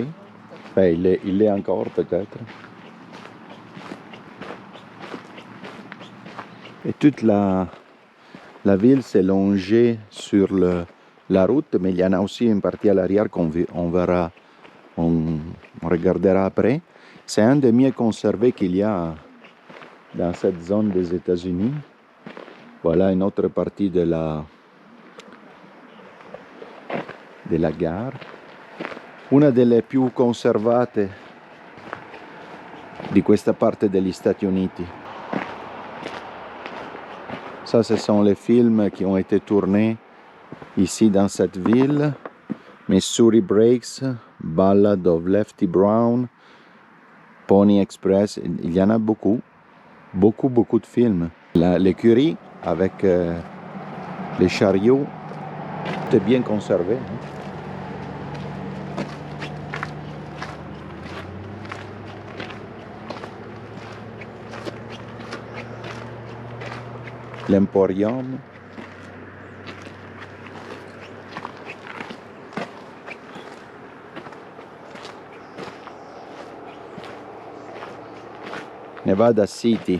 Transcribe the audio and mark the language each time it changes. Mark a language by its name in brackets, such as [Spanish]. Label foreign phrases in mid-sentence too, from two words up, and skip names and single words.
[French] Enfin, il est encore peut-être. Et toute la ville s'est longée sur la route, mais il y en a aussi une partie à l'arrière qu'on verra, on regardera après. C'est un des mieux conservés qu'il y a dans cette zone des États-Unis. Voilà une autre partie de la gare. [Italian] Una delle più conservate di questa parte degli Stati Uniti. [French] Ça, ce sont les films qui ont été tournés ici dans cette ville. Missouri Breaks, Ballad of Lefty Brown, Pony Express, il y en a beaucoup de films. L'écurie avec les chariots, tout est bien conservé. L'Emporium. Nevada City.